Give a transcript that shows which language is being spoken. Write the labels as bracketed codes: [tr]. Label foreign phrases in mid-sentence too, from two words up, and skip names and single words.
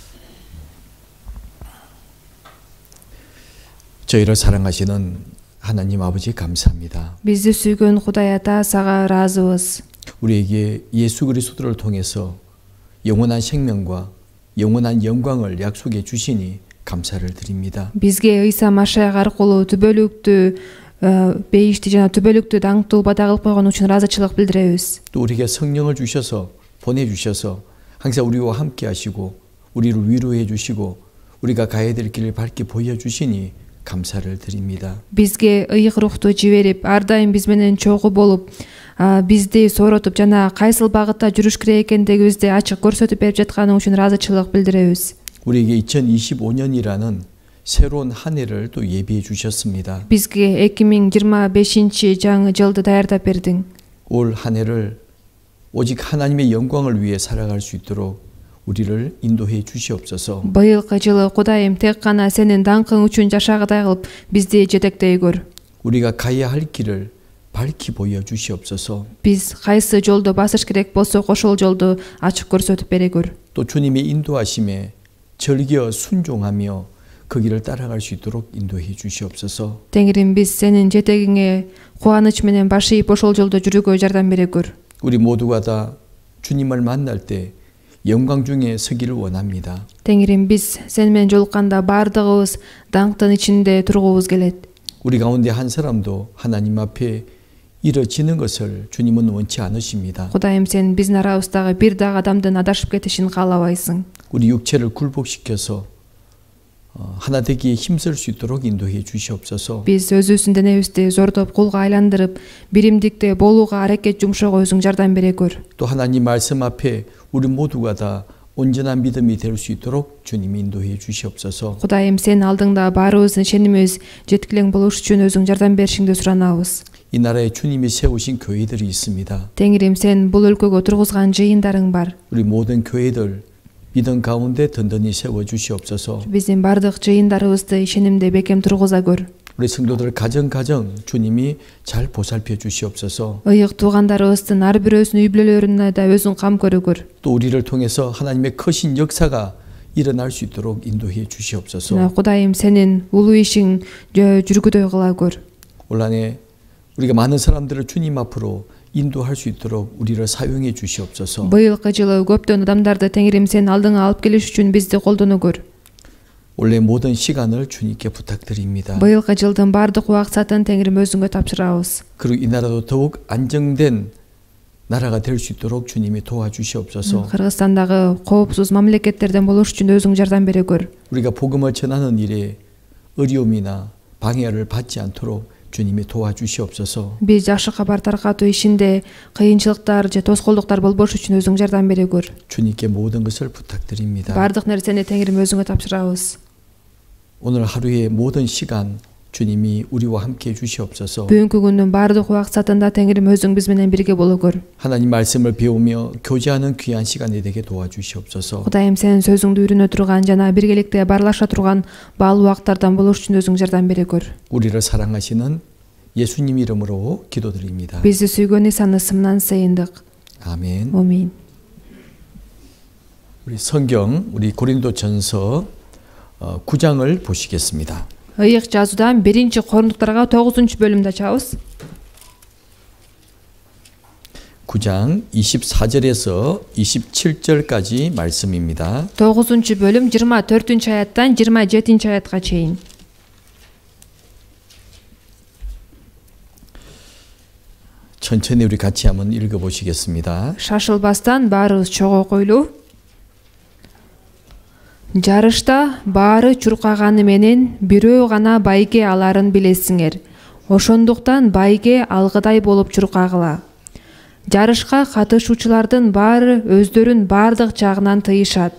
[ko] 저희를 사랑하시는 하나님 아버지 감사합니다. [ky] Бизди сүйгөн Кудай ата сага ыраазыбыз. [ko] 우리에게 예수 그리스도를 통해서 영원한 생명과 영원한 영광을 약속해 주시니 감사를 드립니다. [ky] Бизге Иса Машайак аркылуу түбөлүктү бейишти жана түбөлүктү даңктуу бада кылып койгон үчүн ыраазычылык билдиребиз. [ko] 또 우리에게 성령을 주셔서 보내주셔서 항상 우리와 함께 하시고 우리를 위로해 주시고 우리가 가야 될 길을 밝게 보여주시니 감사를 드립니다. [ky] Bizge ыйык рухту жиберип, ар дайым биз менен чогуу болуп, бизди сооротуп жана кайсыл багытта жүрүш керек экендигибизди ачык көрсөтүп берип жатканы үчүн ыраазычылык билдиребиз. [ko] 우리에게 2025년이라는 새로운 한 해를 또 예비해 주셨습니다. [ky] Bizge 2025 жаңы жылды даярдап бердиң. [ko] 올 한 해를 오직 하나님의 영광을 위해 살아갈 수 있도록 우리를 인도해 주시옵소서. [ky] Быйылкы жылы Кудайым тек гана сенин даңкың үчүн жашагыдай кылып бизди жетектей көр. [ko] 우리가 가야 할 길을 밝히 보여 주시옵소서. [ky] Биз кайсы жолдо басыш керек болсо ошол жолду ачык көрсөтүп бере көр. [ko] 또 주님의 인도하심에 즐겨 순종하며 그 길을 따라갈 수 있도록 인도해 주시옵소서. [ky] Теңирим, биз сенин жетегиңе кубаныч менен баш ийип ошол жолдо жүрүүгө жардам бере көр. [ko] 우리 모두가 다 주님을 만날 때 영광 중에 서기를 원합니다. [ky] Теңирим, биз сен менен жолукканда бардыгыбыз даңктын ичинде тургубуз келет. [ko] 우리 가운데 한 사람도 하나님 앞에 이뤄지는 것을 주님은 원치 않으십니다. [ky] Кудайым, сен биздин арабыздагы бир дагы адамдын адашып кетишин каалабайсың. [ko] 우리 육체를 굴복시켜서 하나 되기에 힘쓸 수 있도록 인도해 주시옵소서. [ky] Биз өзүбүздүн денебизди зордоп кулга айландырып, биримдикте болууга аракет жумшоого өзүң жардам бере көр. [ko] 또 하나님 말씀 앞에 우리 모두가 다 온전한 믿음이 될 수 있도록 주님이 인도해 주시옵소서. [ky] Кудайым, сен алдыңда баарыбыздын ишенимибиз жеткилең болуш үчүн өзүң жардам беришиңди суранабыз. [ko] 이 나라에 주님이 세우신 교회들이 있습니다. [ky] Теңирим, сен бул өлкөгө тургузган жыйындарың бар. [ko] 우리 모든 교회들 믿음 가운데 든든히 세워 주시옵소서. [ky] Биздин бардык жыйындарыбызды ишенимде бекем тургуза көр. [ko] 우리 성도들 가정 주님이 잘 보살펴 주시옵소서. [ky] Ыйык туугандарыбыздын ар бирөөсүнүн үй бүлөлөрүнө да өзүң кам көрө көр. [ko] 또 우리를 통해서 하나님의 크신 역사가 일어날 수 있도록 인도해 주시옵소서. [ky] Кудайым, сенин улуу ишиң жүргүдөй кыла көр. [ko] 올 한해 우리가 많은 사람들을 주님 앞으로 인도할 수 있도록 우리를 사용해 주시옵소서. [ky] Быйылкы жылы көптөн адамдарды Теңирим сен алдыңа алып келиш үчүн бизди колдоно көр. [ko] 올해 모든 시간을 주님께 부탁드립니다. [ky] Быйылкы жылдын бардык убакытын Теңирим өзүңө тапшырабыз. [ko] 그리고 이 나라도 더욱 안정된 나라가 될 수 있도록 주님이 도와주시옵소서. [ky] Кыргызстандагы коопсуз мамлекеттерден болуш үчүн өзүң жардам бере көр. [ko] 우리가 복음을 전하는 일에 어려움이나 방해를 받지 않도록 주님이 도와주시옵소서. [ky] Биз жакшы кабар таркатуу ишинде кыйынчылыктар же тоскоолдуктар болбош үчүн өзүң жардам бере көр. [ko] 주님께 모든 것을 부탁드립니다. [ky] Бардык нерсени Теңирим өзүңө тапшырабыз. [ko] 오늘 하루의 모든 시간 주님이 우리와 함께 해 주시옵소서. [ky] Бүгүнкү күндүн бардык убакытында Теңирим өзүң биз менен бирге боло көр. [ko] 하나님 말씀을 배우며 교제하는 귀한 시간이 되게 도와주시옵소서. [ky] Кудайым, сен сөзүңдү үйрөнө турган жана биргеликте баарлаша турган баалуу убактардан болуш үчүн өзүң жардам бере көр. [ko] 우리를 사랑하시는 예수님 이름으로 기도드립니다. [ky] Бизди сүйгөн Исанын ысымынан сыйындык. [ko] 아멘. [ky] Амин. [ko] 우리 성경 우리 고린도전서 9장을 보시겠습니다. [ky] Ыйык жазуудан 1-Кориндуктарга 9-бөлүмдү ачабыз. [ko] 9장 24절에서 27절까지 말씀입니다. [ky] 9-бөлүм 24-аяттан 27-аятка чейин. [ko] 천천히 우리 같이 한번 읽어보시겠습니다. [ky] Шашылбастан баарыбыз чогуу койлуу. Жарышта баары чуркаганы менен бирөө гана байге аларын билесиңер. Ошондуктан байге алгыдай болуп чуркагыла. Жарышка катышуучулардын баары өздөрүн бардык жагынан тыйышат.